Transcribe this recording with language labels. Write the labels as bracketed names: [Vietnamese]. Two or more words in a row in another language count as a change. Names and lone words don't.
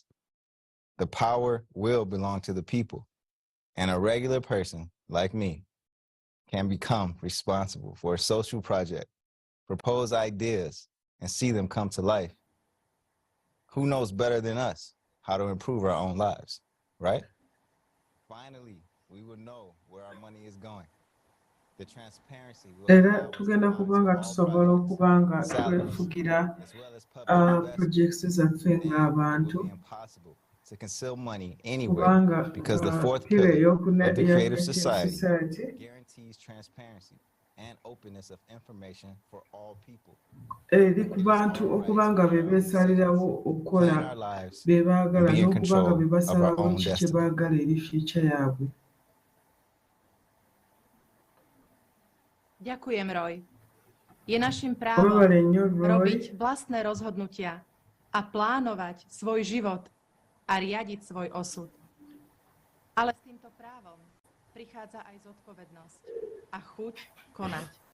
[English] The power will belong to the people, and a regular person like me can become responsible for a social project, propose ideas, and see them come to life. Who knows better than us how to improve our own lives, right? Finally, we will know where our money is going. The transparency will [Ganda] era tugenda kuba nga tusobola okuba nga twefugira projects zaffe ng'abantu kubanga pila ey'okuneya society eri ku bantu okuba nga be beesalirawo okukola be baagala n'okuba nga be basalawo ki kye baagala eri future yaabwe. [Slovak] Ďakujem, Roy. Je našim právom robiť vlastné rozhodnutia a plánovať svoj život a riadiť svoj osud. Ale s týmto právom prichádza aj zodpovednosť a chuť konať.